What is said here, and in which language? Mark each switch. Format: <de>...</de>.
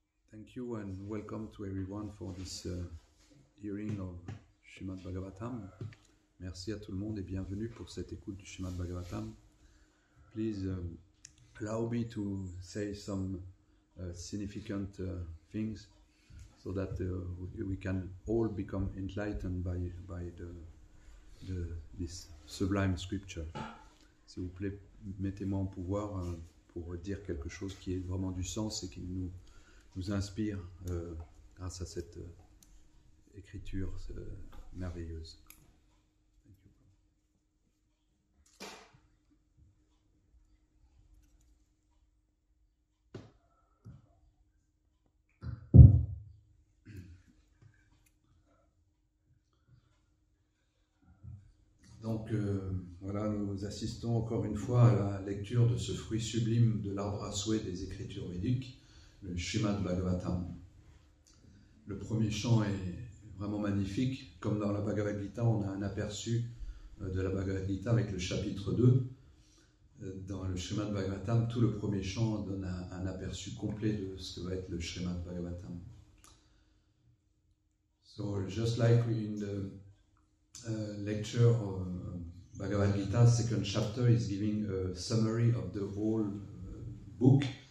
<en>Thank you and welcome to everyone for this hearing of Srimad Bhagavatam.</en> <fr>Merci à tout le monde et bienvenue pour cette écoute du Srimad Bhagavatam.</fr> <en>Please allow me to say some significant things so that we can all become enlightened by this sublime scripture.</en> <fr>S'il vous plaît, mettez-moi en pouvoir pour dire quelque chose qui ait vraiment du sens et qui nous inspire grâce à cette écriture merveilleuse. Donc voilà, nous assistons encore une fois à la lecture de ce fruit sublime de l'arbre à souhait des écritures védiques, le Srimad Bhagavatam. Le premier chant est vraiment magnifique. Comme dans la Bhagavad Gita, on a un aperçu de la Bhagavad Gita avec le chapitre 2. Dans le Srimad Bhagavatam, tout le premier chant donne un aperçu complet de ce que va être le Srimad Bhagavatam.</fr> <en>So, just like in the lecture of Bhagavad Gita, second chapter is giving a summary of the whole book.</en>